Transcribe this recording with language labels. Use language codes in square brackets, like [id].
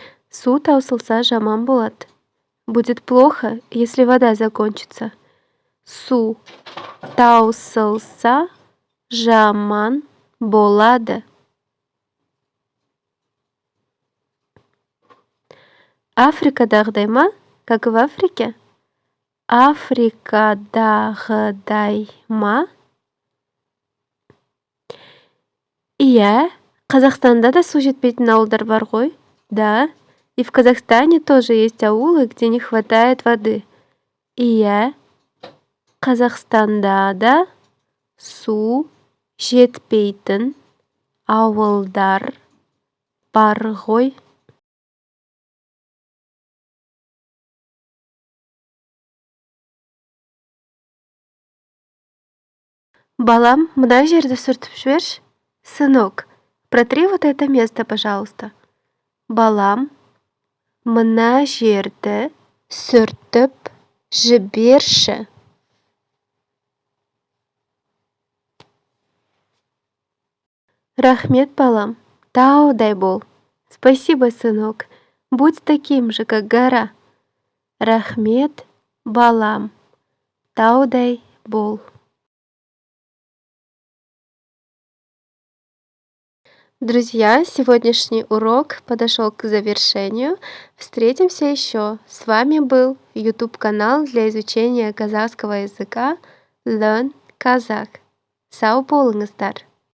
[kk] Су таусылса жаман болады. [ru] Будет плохо, если вода закончится. [kk] Су таусылса жаман болады. Африкадағыдай ма? [ru] Как в Африке? [kk] Африкадағыдай ма? Иә, Қазақстанда да су жетпейтін ауылдар бар ғой? [ru] Да, и в Казахстане тоже есть аулы, где не хватает воды. [kk] Иә, Қазақстанда да су жетпейтін ауылдар бар ғой. Балам, мына жерді сүртіп жіберші. [ru] Сынок, протри вот это место, пожалуйста. [kk] Балам, мына жерді сүртіп жіберші. Рахмет, балам. Таудай бол. [ru] Спасибо, сынок. Будь таким же, как гора. [kk] Рахмет, балам. Таудай бол. [ru] Друзья, сегодняшний урок подошел к завершению. Встретимся еще. С вами был YouTube канал для изучения казахского языка Learn Kazakh. [kk] Сау болыңыздар!